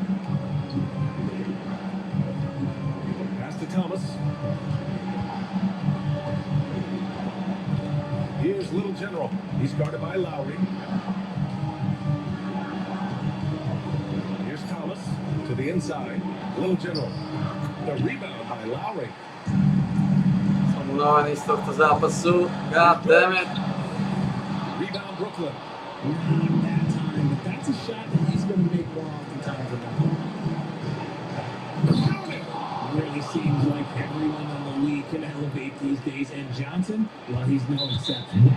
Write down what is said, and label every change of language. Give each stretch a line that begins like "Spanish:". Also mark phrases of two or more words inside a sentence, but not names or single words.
English: Pass to Thomas. Here's Little General. He's guarded by Lowry. Here's Thomas to the inside. Little General. The rebound by Kyle Lowry.
Slovak: Som unavený z tohto zápasu.
English: God damn it. Rebound Brooklyn. Not that time, but that's a shot that he's going to make more oftentimes than not. Really seems like everyone in the league can elevate these days, and Johnson, well, he's no exception.